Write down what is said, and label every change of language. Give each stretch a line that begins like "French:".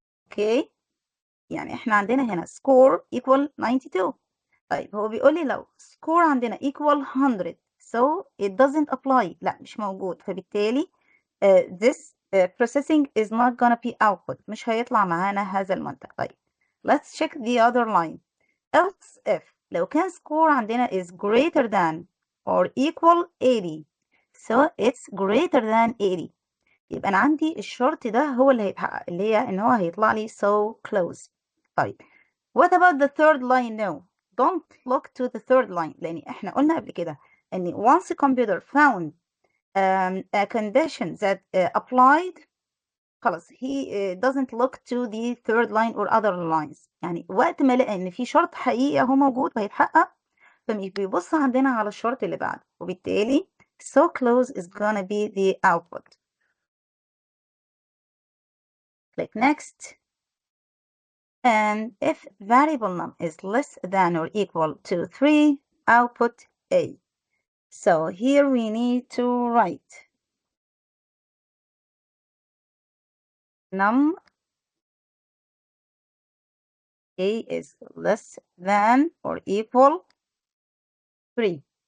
Arabic: Okay, يعني احنا عندنا هنا
English: score equal 92.
Arabic: طيب هو بيقول لي لو score عندنا equal 100
English: so it doesn't apply.
Arabic: لا مش موجود، فبالتالي
English: this processing is not gonna be output.
Arabic: مش هيطلع معانا هذا المنتج.
English: طيب let's check the other line. Else if
Arabic: لو كان
English: score عندنا is greater than or equal 80 so it's greater than 80.
Arabic: يبقى أنا عندي الشرط ده هو اللي هيتحقق، اللي هي إن هو هيطلع لي so close.
English: طيب what about the third line? No, don't look to the third line،
Arabic: لأن إحنا قلنا قبل كده إن
English: once a computer found a condition that applied خلاص he doesn't look to the third line or other lines.
Arabic: يعني وقت ما لقى إن في شرط حقيقي أهو موجود وهيتحقق فمش بيبص عندنا على الشرط اللي بعده، وبالتالي
English: so close is gonna be the output. Click next. And if variable num is less than or equal to 3, output A. So here we need to write num A is less than or equal 3.